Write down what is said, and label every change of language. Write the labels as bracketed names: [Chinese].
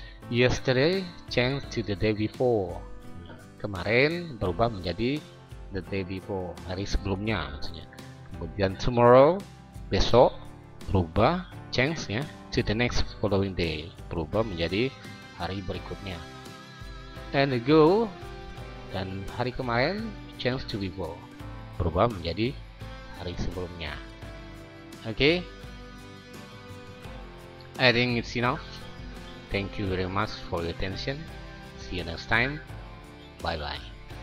[English] Yesterday changed to the day before. [Indonesian] Kemarin berubah menjadi [English] the day before, [Indonesian] hari sebelumnya maksudnya. Kemudian tomorrow, besok, berubah change ya [English] to the next following day, [Indonesian] berubah menjadi hari berikutnya. And ago, dan hari kemarin [English] change to before, [Indonesian] berubah menjadi hari sebelumnya. [English] Okay, I think it's enough. Thank you very much for your attention. See you next time. Bye bye.